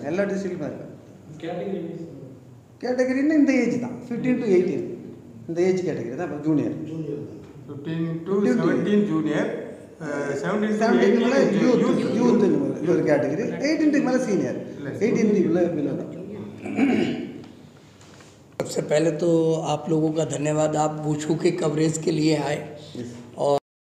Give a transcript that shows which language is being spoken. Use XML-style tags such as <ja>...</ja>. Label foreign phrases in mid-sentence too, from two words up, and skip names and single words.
<ta>எல்லா டிஸ்ட்ரிக்ட்லையுமே இருக்காங்க. கேட்டகரின்னு இந்த ஏஜ் தான் 15 to 18. இந்த</ta> <en>age category</en> <ta>தான் இப்போ ஜூனியர். 15 to 17 ஜூனியர், 17 to 17 மேலே 18 யூத் ஒரு கேட்டகரி, 18 மேலே சீனியர், 18 பிலோ தான்.</ta> <hi>सबसे पहले तो आप लोगों का धन्यवाद, आप वुशु के कवरेज के लिए आए और</hi>